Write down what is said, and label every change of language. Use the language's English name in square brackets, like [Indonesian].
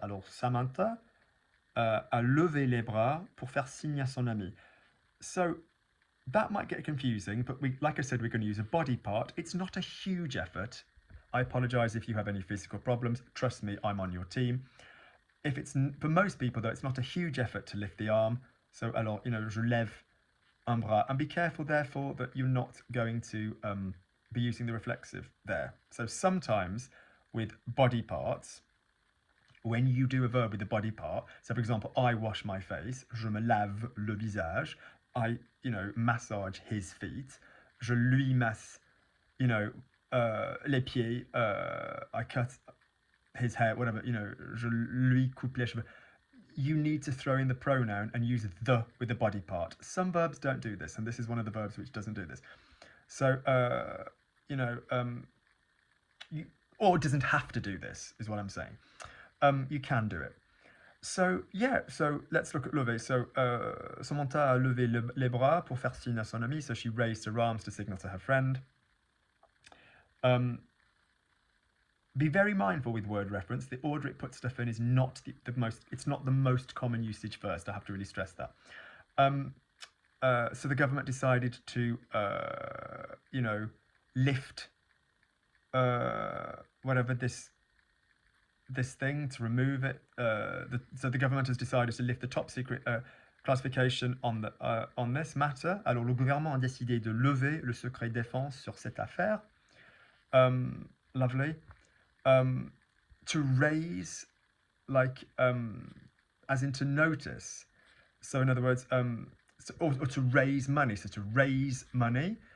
[French] Alors Samantha a levé les bras pour faire signe à son ami. [English] So that might get confusing, but like I said, we're going to use a body part. It's not a huge effort. I apologize if you have any physical problems. Trust me, I'm on your team. If it's for most people though, it's not a huge effort to lift the arm. So [French] alors, je lève un bras, [English] and be careful therefore that you're not going to be using the reflexive there. So sometimes with body parts, when you do a verb with the body part, so for example, I wash my face, [French] je me lave le visage, [English] I, massage his feet, [French] je lui masse, les pieds, [English] I cut his hair, whatever, [French] je lui coupe les cheveux. [English] You need to throw in the pronoun and use the with the body part. Some verbs don't do this, and this is one of the verbs which doesn't do this. So, you know, you, or it doesn't have to do this, is what I'm saying. You can do it. So, yeah, so let's look at lever. [French] So, Samantha a levé les bras pour faire signe à son ami. [English] So she raised her arms to signal to her friend. Be very mindful with word reference. The order it puts stuff in is not the most. It's not the most common usage first. I have to really stress that. So the government decided to, lift whatever this thing, to remove it. So the government has decided to lift the top secret classification on this matter. [French] Alors le gouvernement a décidé de lever le secret défense sur cette affaire. [English] Lovely. To raise, like, as in to notice. So in other words, or to raise money. So to raise money.